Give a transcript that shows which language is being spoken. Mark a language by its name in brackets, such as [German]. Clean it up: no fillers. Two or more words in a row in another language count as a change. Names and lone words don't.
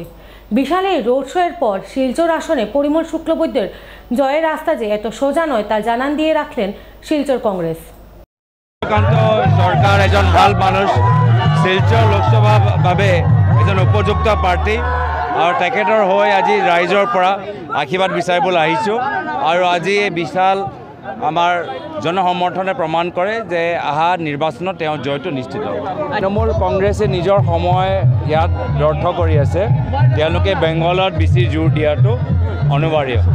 [Bangla] বিশাল এই রোড শো এর পর শিলচর আসনে পরিমল শুক্লবৈদ্যের জয়ের রাস্তা যে এত সোজা নয় তা জানান দিয়ে রাখলেন শিলচর কংগ্রেস। সূর্যকান্ত সরকার একজন ভাল মানুষ, শিলচর লোকসভা ভাবে একজন উপযুক্ত প্রার্থী। [Assamese] আৰু তেখেতৰ হৈ আজি ৰাইজৰ পৰা আশীৰ্বাদ বিচাৰিবলৈ আহিছোঁ আৰু আজি এই বিশাল আমাৰ জনসমৰ্থনে প্ৰমাণ কৰে যে অহা নিৰ্বাচনত তেওঁ জয়টো নিশ্চিত হ'ব। তৃণমূল কংগ্ৰেছে নিজৰ সময় ইয়াত ব্যৰ্থ কৰি আছে, তেওঁলোকে বেংগলত বেছি জোৰ দিয়াটো অনিবাৰ্য।